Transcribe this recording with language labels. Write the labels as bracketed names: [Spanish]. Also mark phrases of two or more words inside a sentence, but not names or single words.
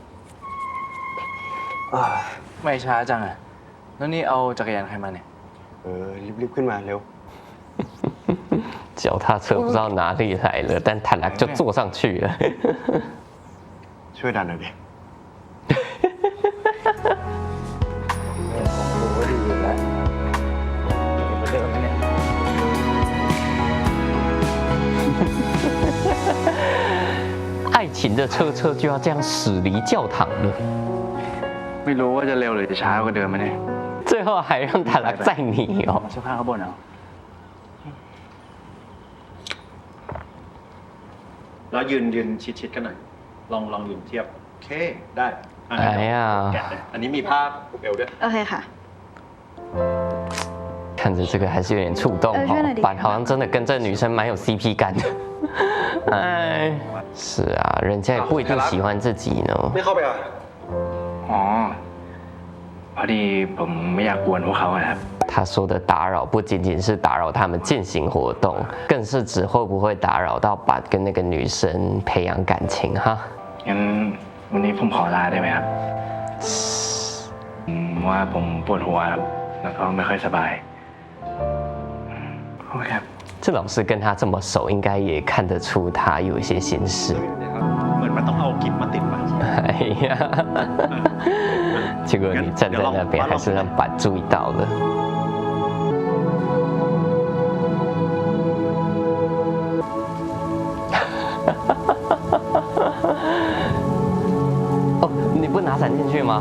[Thai] ไม่ช้าจังอะแล้วนี่เอาจักรยานใครมาเนี่ย รีบขึ้นมาเร็ว [Chinese] 脚踏车不知道哪里来了，但坦来就坐上去了。 [Thai] ช่วยดันหน่อยดิ โอ้ดีอยู่แล้วเดิมไหมเนี่ย [Chinese] 行着车车就要这样驶离教堂了， [Thai] ไม่รู้ว่าจะเร็วหรือจะช้ากว่าเดิมไหมเนี่ย [Chinese] 最后还让塔拉载你哦。 [Thai] เสื้อผ้าข้างบนเอา แล้วยืนชิดกันหน่อย ลองยืนเทียบ โอเค ได้อ่ะ [Chinese] 哎呀 [Thai] แกะเลยอันนี้มีผ้าผูกเอวด้วย โอเคค่ะ [Chinese] 看着这个还是有点触动哦，板好像真的跟这女生蛮有 CP 感的。哎，是啊，人家也不一定喜欢自己呢。 [Thai] ไม่เข้าไปอ่ะ อ๋อ พอดีผมไม่อยากกวนพวกเขาอะครับ [Chinese] 他说的打扰不仅仅是打扰他们进行活动，更是指会不会打扰到板跟那个女生培养感情哈。 [Thai] งั้นวันนี้ผมขอลาได้ไหมครับว่าผมปวดหัวครับแล้วก็ไม่ค่อยสบายโอเคครับ [Chinese] 这老师跟他这么熟，应该也看得出他有一些心事。 [Thai] เหมือนมันต้องเอากิฟต์มาติดมา [Chinese] 哎呀，结果你站在那边，还是让板注意到了。哦，你不拿伞进去吗？